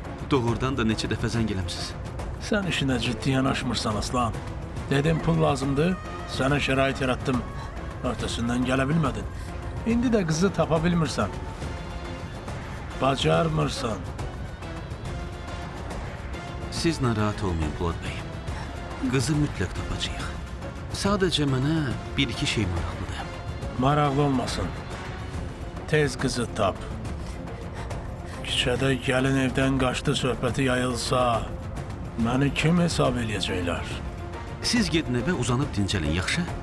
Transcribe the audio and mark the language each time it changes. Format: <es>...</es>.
<az>Doğrudan da neçə dəfə zəng eləmisiz? Sən işinə ciddi yanaşmırsan, Aslan.</az> <tr>Dedim pul lazımdı, sana şerait yarattım. Ötesinden gelebilmedin.</tr> <az>İndi de kızı tapabilmirsen. Bacarmırsan. Siz narahat olmayın Polad Bey. Qızı mütləq tapacağıq. Sadəcə mənə bir-iki şey maraqlıdır. Maraqlı olmasın. Tez kızı tap. Küçədə gəlin evdən qaçdı söhbəti yayılsa, məni kim hesab eləyəcəklər? Siz gedin evə uzanıb dincəlin, yaxşı?</az>